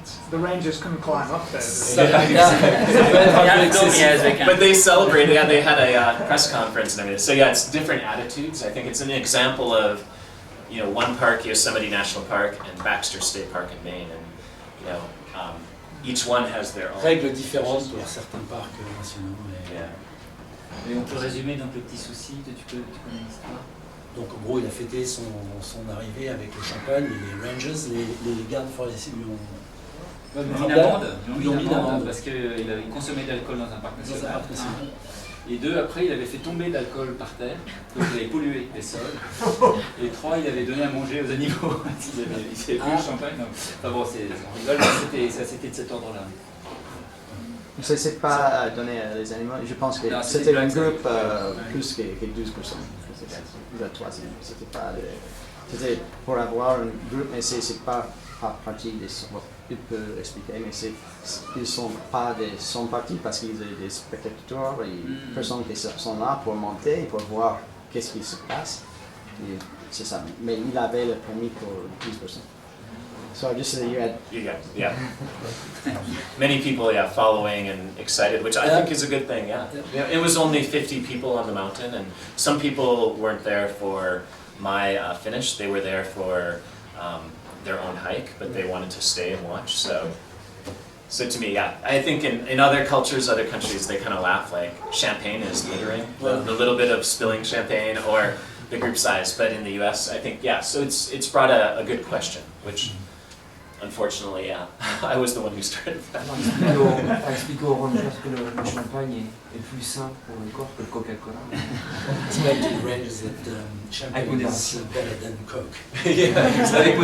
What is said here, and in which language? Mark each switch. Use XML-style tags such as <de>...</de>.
<en>the rangers couldn't climb up there. But they celebrated. Yeah, they had a press conference and everything. So yeah, it's different attitudes. I think it's an example of, you know, one park, Yosemite National Park, and Baxter State Park in Maine, and you know, each one has their own</en> <fr>règles différentes pour certains parcs nationaux. Et on peut résumer donc le petit souci, tu connais l'histoire. Donc en gros, il a fêté son arrivée avec le champagne et les rangers, les gardes forestiers lui ont Ils ont mis une amende parce qu'il avait consommé de l'alcool dans un parc national. Et 2, après, il avait fait tomber de l'alcool par terre, donc il avait pollué les sols. Et 3, il avait donné à manger aux animaux. Il avait bu le champagne. Donc, enfin bon, on rigole, mais c'était de cet ordre-là. C'est pas donné à les animaux, je pense que c'était un groupe plus que 12 personnes. Le troisième. C'était pour avoir un groupe, mais c'est pas partie des. Il peut expliquer, mais ils sont partis parce qu'ils ont des spectateurs et personnes qui sont là pour monter et pour voir qu'est-ce qui se passe. Et c'est ça. Mais il avait le permis pour 12 personnes.</fr> <en>So just so you had. Yeah. Many people, following and excited, which I think is a good thing. Yeah. It was only 50 people on the mountain, and some people weren't there for my finish. They were there for their own hike, but they wanted to stay and watch. So to me, I think in other cultures, other countries, they kind of laugh like champagne is littering, the little bit of spilling champagne or the group size. But in the U.S., I think so it's brought a good question, which unfortunately, I was the one who started that.</en> <fr>Expliquer aux rangers que le champagne est plus sain pour le corps que le Coca-Cola.</fr> <en>Explain to the rangers that champagne is better than Coke.</en>